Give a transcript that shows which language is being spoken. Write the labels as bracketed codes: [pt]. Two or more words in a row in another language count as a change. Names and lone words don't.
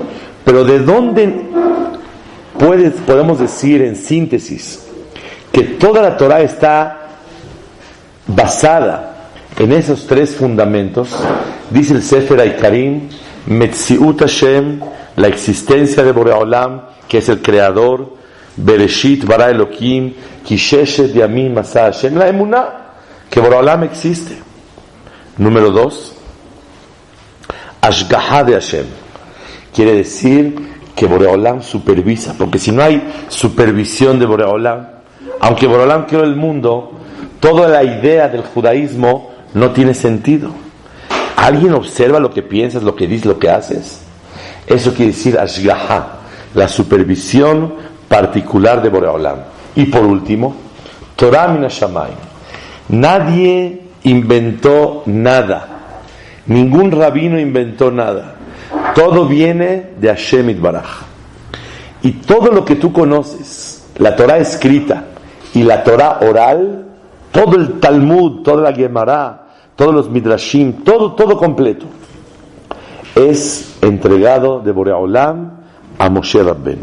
[es] Pero ¿de dónde podemos decir en síntesis que toda la Torah está basada en esos tres fundamentos? Dice el Sefer Haikarim: [he] מציאות השם, [es] la existencia de Borei Olam, que es el creador; [he] בראשית ברא אלוקים, כי ששת ימים עשה השם, [es] la emuná, que Borei Olam existe. Número 2, Ashgaha de Hashem, quiere decir que Borei Olam supervisa, porque si no hay supervisión de Borei Olam, aunque Borei Olam creó el mundo, toda la idea del judaísmo no tiene sentido. ¿Alguien observa lo que piensas, lo que dices, lo que haces? Eso quiere decir Ashgaha, la supervisión particular de Borei Olam. Y por último, [he] תורה מן השמים. [es] Nadie inventó nada, ningún rabino inventó nada. Todo viene de Hashem Yitbaraj. Y todo lo que tú conoces, la Torah escrita y la Torah oral, todo el Talmud, toda la Gemara, todos los Midrashim, todo completo, es entregado de Borei Olam a Moshe Rabbenu.